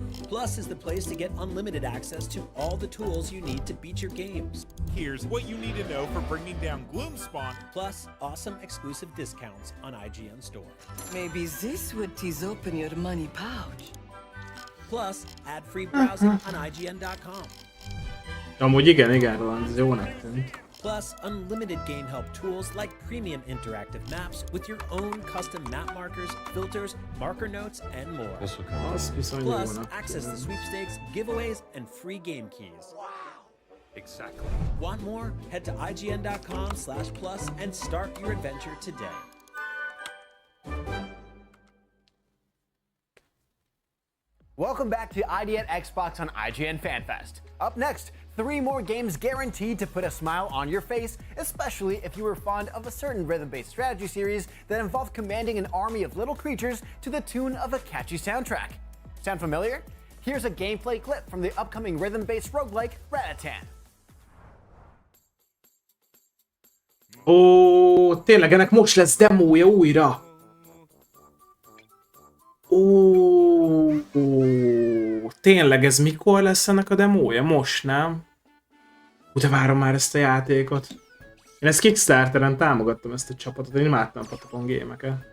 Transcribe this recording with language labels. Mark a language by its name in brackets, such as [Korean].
[English] Plus is the place to get unlimited access to all the tools you need to beat your games. Here's what you need to know for bringing down Gloomspawn. Plus, awesome exclusive discounts on IGN Store. Maybe this would tease open your money pouch. Plus, ad-free browsing on IGN.com. [Hungarian] Amúgy igen, Roland, ez jónak tűnt. [English] Plus, unlimited game help tools like premium interactive maps with your own custom map markers, filters, marker notes, and more. Plus, access to sweepstakes, giveaways, and free game keys. Wow! Exactly. Want more? Head to IGN.com/plus and start your adventure today. Welcome back to IGN Xbox on IGN FanFest. Up next, 3 more games guaranteed to put a smile on your face, especially if you were fond of a certain rhythm-based strategy series that involved commanding an army of little creatures to the tune of a catchy soundtrack. Sound familiar? Here's a gameplay clip from the upcoming rhythm-based roguelike Ratatan. [Hungarian] Ó, tényleg ennek most lesz demója újra. Ó, tényleg ez mikor lesz ennek a demója? Most, nem? De várom már ezt a játékot. Én ezt Kickstarteren támogattam, ezt a csapatot, én imádtam Patapon gémeket.